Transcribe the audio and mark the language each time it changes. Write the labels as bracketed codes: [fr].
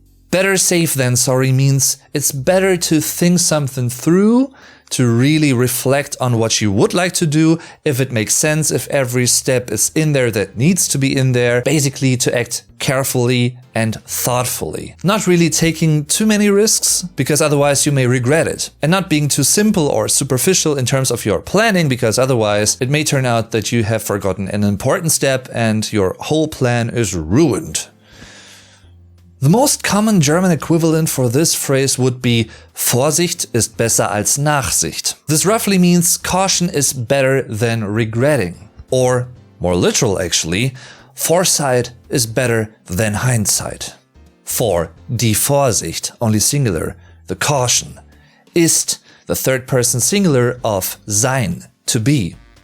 [en] Better safe than sorry means it's better to think something through, to really reflect on what you would like to do, if it makes sense, if every step is in there that needs to be in there, basically to act carefully and thoughtfully. Not really taking too many risks, because otherwise you may regret it. And not being too simple or superficial in terms of your planning, because otherwise it may turn out that you have forgotten an important step and your whole plan is ruined. The most common German equivalent for this phrase would be [de] Vorsicht ist besser als Nachsicht. [en] This roughly means caution is better than regretting. Or, more literal actually, foresight is better than hindsight. For die Vorsicht, only singular, the caution, ist the third person singular of sein, to be.